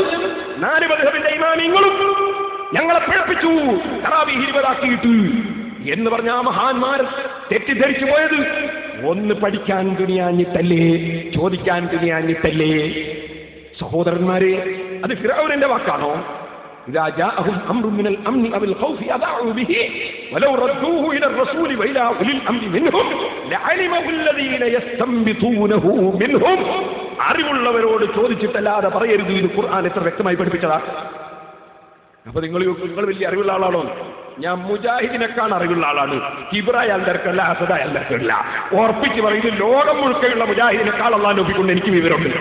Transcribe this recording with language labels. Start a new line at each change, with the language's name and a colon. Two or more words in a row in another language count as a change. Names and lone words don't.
Malayalam: 4 മദ്ഹബിന്റെ ഇമാമിങ്ങളും ഞങ്ങളെ പിഴപ്പിച്ചു തറാവീഹ് 20 എന്ന് പറഞ്ഞ ആ മഹാന്മാർ തെറ്റിദ്ധരിച്ചു പോയത് ഒന്ന് പഠിക്കാൻ തുനിയാഞ്ഞിട്ടല്ലേ, ചോദിക്കാൻ തുനിയാഞ്ഞിട്ടല്ലേ? സഹോദരന്മാരെ, അത് ഫിർഔനിന്റെ വാക്കാണോ?
Arabic: إذا جاءهم أمر من الأمن أو الخوف أذاعوا به ولو ردوه إلى الرسول وإلى أولي الأمر منهم لعلمه الذين يستنبطونه منهم.
Malayalam: അറിവുള്ളവരോട് ചോദിച്ചിട്ടല്ലാതെ പറയരുത്. ഇത് ഖുർആൻ എത്ര വ്യക്തമായി പഠിപ്പിച്ചതാ. അപ്പൊ നിങ്ങൾ വലിയ അറിവുള്ള ആളാണോ? ഞാൻ മുജാഹിദിനെക്കാൾ അറിവുള്ള ആളാണ്. കിബ്റായാൽ തിരക്കല്ല, അസദായാൽ തിരക്കല്ല. ഉറപ്പിച്ച് പറയുന്നത് ലോകം മുഴുക്കെയുള്ള മുജാഹിദിനെക്കാൾ അള്ളാഹ് നോക്കിക്കൊണ്ട് എനിക്ക് വിവരമുണ്ട്.